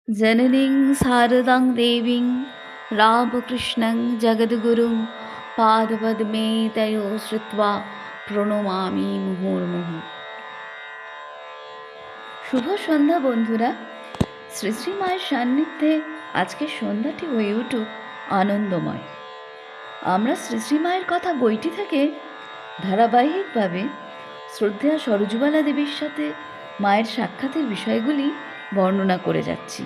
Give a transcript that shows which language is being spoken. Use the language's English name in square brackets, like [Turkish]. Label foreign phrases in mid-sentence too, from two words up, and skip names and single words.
[Sanskrit] जननीं शारदां देवीं रामकृष्णं जगद्गुरुं पादपद्मे तयो श्रुत्वा প্রণমামি মুহুর্মুহু। [Bangla] শুভ সন্ধ্যা বন্ধুরা। শ্রী শ্রী মায়ের সান্নিধ্যে আজকের সন্ধ্যাটি হয়ে উঠুক আনন্দময়। আমরা শ্রী শ্রী মায়ের কথা বইটি থেকে ধারাবাহিকভাবে শ্রদ্ধেয়া সরোজবালা দেবীর সাথে মায়ের সাক্ষাতের বিষয়গুলি বর্ণনা করে যাচ্ছি।